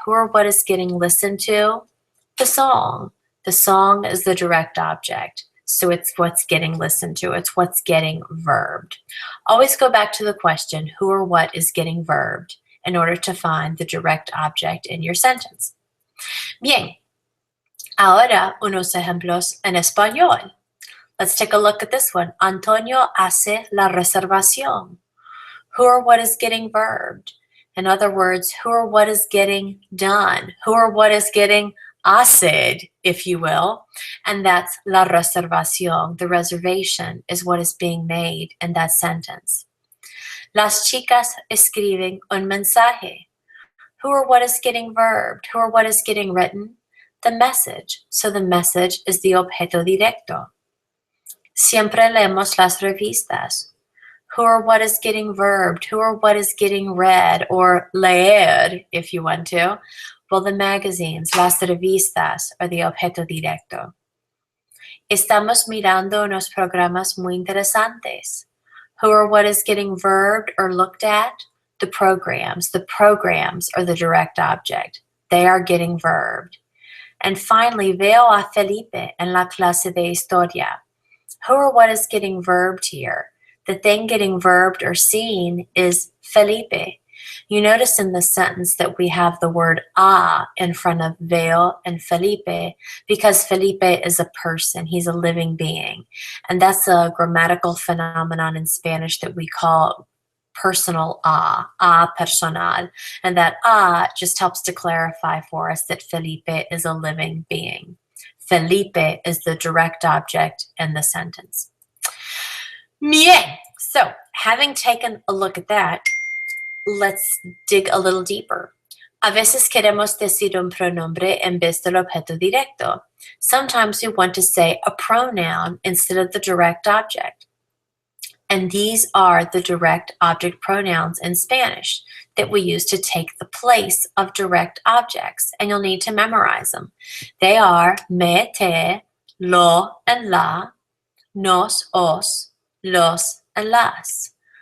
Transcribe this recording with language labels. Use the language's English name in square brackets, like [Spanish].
[English] Who or what is getting listened to? The song. The song is the direct object, so it's what's getting listened to. It's what's getting verbed. Always go back to the question, who or what is getting verbed, in order to find the direct object in your sentence. [Spanish] Bien, ahora unos ejemplos en español. [English] Let's take a look at this one. [Spanish] Antonio hace la reservación. [English] Who or what is getting verbed? In other words, who or what is getting done? Who or what is getting haced, if you will? And that's [Spanish] la reservación. [English] The reservation is what is being made in that sentence. [Spanish] Las chicas escriben un mensaje. [English] Who or what is getting verbed? Who or what is getting written? The message. So the message is the objeto directo. [Spanish] Siempre leemos las revistas. [English] Who or what is getting verbed? Who or what is getting read, or leer, if you want to? Well, the magazines, [Spanish] las revistas, [English] are the objeto directo. [Spanish] Estamos mirando unos programas muy interesantes. [English] Who or what is getting verbed or looked at? The programs. The programs are the direct object. They are getting verbed. And finally, [Spanish] veo a Felipe en la clase de historia. [English] Who or what is getting verbed here? The thing getting verbed or seen is Felipe. You notice in the sentence that we have the word a in front of veo and Felipe, because Felipe is a person. He's a living being. And that's a grammatical phenomenon in Spanish that we call personal a personal. And that a just helps to clarify for us that Felipe is a living being. Felipe is the direct object in the sentence. Bien. So, having taken a look at that, let's dig a little deeper. [Spanish] A veces queremos decir un pronombre en vez del objeto directo. [English] Sometimes we want to say a pronoun instead of the direct object. And these are the direct object pronouns in Spanish that we use to take the place of direct objects. And you'll need to memorize them. They are me, te, lo, and la, nos, os, los, and las.